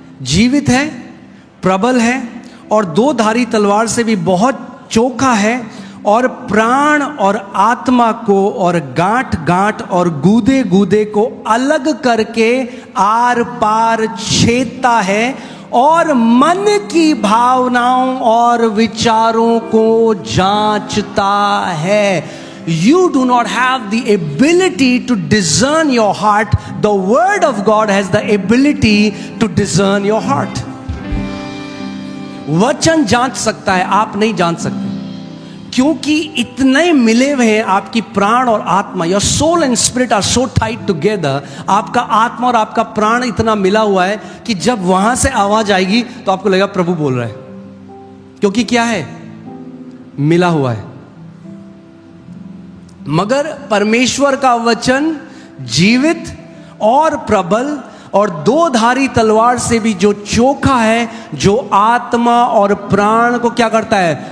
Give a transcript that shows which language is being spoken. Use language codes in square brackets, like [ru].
[hi] जीवित है, प्रबल है, और दो धारी तलवार से भी बहुत चोखा है, और प्राण और आत्मा को और गांठ गांठ और गूदे गूदे को अलग करके आर पार छेदता है, और मन की भावनाओं और विचारों को जांचता है. [en] You do not have the ability to discern your heart. The word of God has the ability to discern your heart. [hi] वचन जांच सकता है, आप नहीं जांच सकते, क्योंकि इतने मिले हुए हैं आपकी प्राण और आत्मा. [en] Your soul and spirit are so tied together. [hi] आपका आत्मा और आपका प्राण इतना मिला हुआ है कि जब वहां से आवाज आएगी तो आपको लगेगा प्रभु बोल रहा है, क्योंकि क्या है? मिला हुआ है. मगर परमेश्वर का वचन जीवित और प्रबल और दो धारी तलवार से भी जो चोखा है, जो आत्मा और प्राण को क्या करता है?